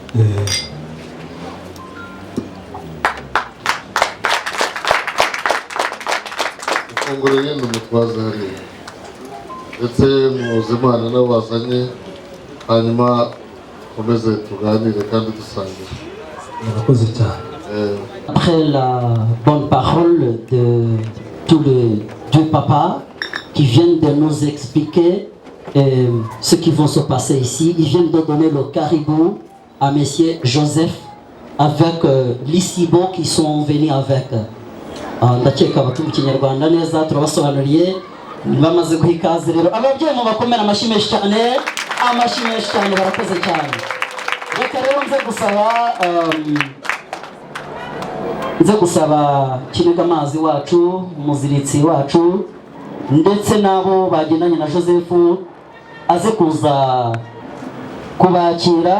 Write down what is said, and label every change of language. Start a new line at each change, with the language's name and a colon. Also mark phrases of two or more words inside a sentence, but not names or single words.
Kinyarwanda: Ifunguro rindi umutwaze hariya ndetse muzi Imana nabo bazanye, hanyuma komeze tuganire kandi dusangire. Murakoze cyane.
French: Après la bonne parole de tous les deux papas qui viennent de nous expliquer ce qui va se passer ici, ils viennent de donner le caribou à Monsieur Joseph avec l'isibo qui sont venus avec.
Kinyarwanda: Ndakeka abatumva Ikinyarwanda neza turabasobanuriye bamaze guha ikaze. Rero ababyeyi mu bakomera amashyi menshi cyane, barakoze cyane. Reka rero nze gusaba nze gusaba Kiniga amazi wacu, umuziritsi wacu ndetse nabo bagendanye na Joseph aze kuza kubakira.